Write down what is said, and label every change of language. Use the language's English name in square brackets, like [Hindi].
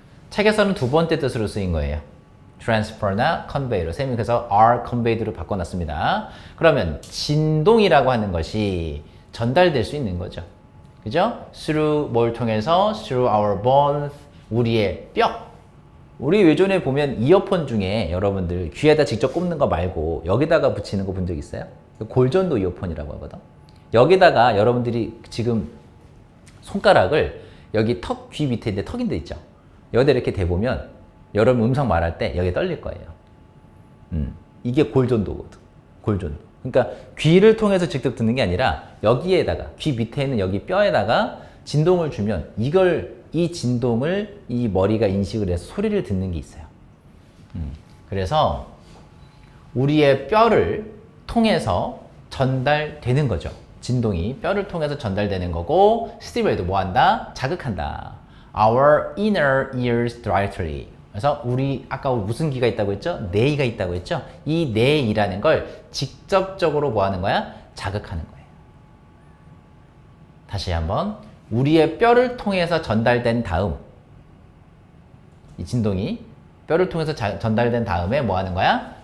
[Korean] 책에서는 두 번째 뜻으로 쓰인 거예요. transfer나 convey로 쌤이 그래서 [English] are conveyed [Korean] 로 바꿔놨습니다. 그러면 진동이라고 하는 것이 전달될 수 있는 거죠. 그죠? through 뭘 통해서? [English] through our bones, [Korean] 우리의 뼈. 우리 외전에 보면 이어폰 중에 여러분들 귀에다 직접 꼽는 거 말고 여기다가 붙이는 거 본 적 있어요? 골전도 이어폰이라고 하거든. 여기다가 여러분들이 지금 손가락을 여기 턱 귀 밑에 있는데 턱인데 있죠? 여기다 이렇게 대보면 여러분 음성 말할 때 여기 떨릴 거예요. 이게 골전도거든. 골전도. 그러니까 귀를 통해서 직접 듣는 게 아니라 여기에다가 귀 밑에 있는 여기 뼈에다가 진동을 주면 이 진동을 이 머리가 인식을 해서 소리를 듣는 게 있어요. 그래서 우리의 뼈를 통해서 전달되는 거죠. 진동이 뼈를 통해서 전달되는 거고 스티무레이트 뭐 한다? 자극한다. [English] Our inner ears directly. [Korean] 그래서 우리 아까 무슨 귀가 있다고 했죠? 뇌가 있다고 했죠? 이 뇌이라는 걸 직접적으로 뭐 하는 거야? 자극하는 거예요. 다시 한번 우리의 뼈를 통해서 전달된 다음 이 진동이 뼈를 통해서 전달된 다음에 뭐 하는 거야?